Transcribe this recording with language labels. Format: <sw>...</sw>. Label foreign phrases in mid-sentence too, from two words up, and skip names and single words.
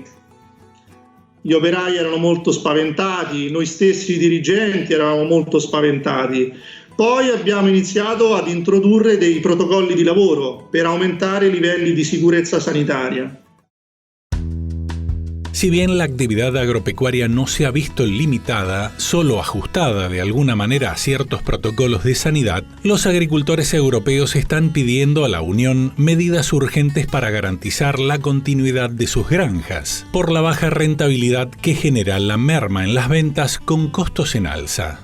<it>Gli operai erano molto spaventati, noi stessi dirigenti eravamo molto spaventati. Poi abbiamo iniziato ad introdurre dei protocolli di lavoro per aumentare i livelli di sicurezza sanitaria.</it> <es>Si bien la actividad agropecuaria no se ha visto limitada, solo ajustada de alguna manera a ciertos protocolos de sanidad, los agricultores europeos están pidiendo a la Unión medidas urgentes para garantizar la continuidad de sus granjas, por la baja rentabilidad que genera la merma en las ventas con costos en alza.</es>